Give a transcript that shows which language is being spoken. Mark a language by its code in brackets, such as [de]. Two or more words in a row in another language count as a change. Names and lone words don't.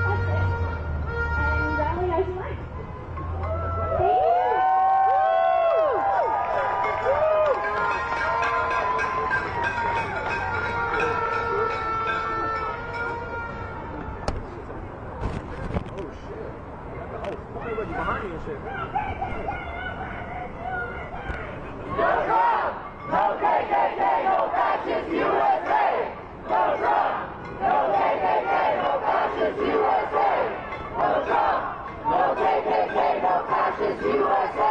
[en] That's it. And rally as you like. Thank you. Behind you and shit. No Trump! No KKK! No fascist USA! No Trump! No KKK! No fascist USA! No Trump! No KKK! No fascist USA!